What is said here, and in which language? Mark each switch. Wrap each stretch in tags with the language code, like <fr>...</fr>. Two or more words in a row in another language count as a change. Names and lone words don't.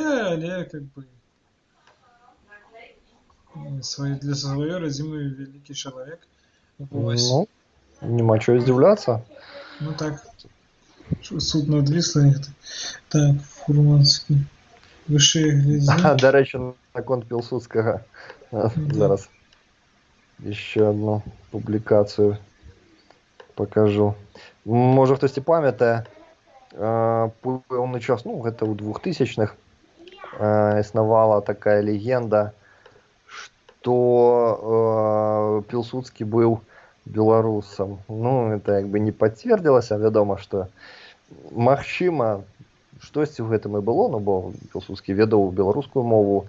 <be>Нет, але как бы для сваёй радзімы вялікі чалавек. Вось.</be> <uk>Ну, нема чого здивлятися. Ну так, суд над Віслою.</uk> <be>Так, Фурманський. Вышэй глядзі.</be> <uk>До речі, на конт Пілсудського</uk> <be>Да.</be> <uk>зараз ще одну публікацію покажу. Може хтось і пам'ятає,</uk> <be>пэўны час, ну, гэта ў 2000-х, існавала такая легенда, што Пілсудскі быў беларусам. Ну, это як бы не пацвердзілася, вядома, што магчыма, штосьці ў гэтым і было, ну, бо Пілсудскі ведаў беларускую мову.</be>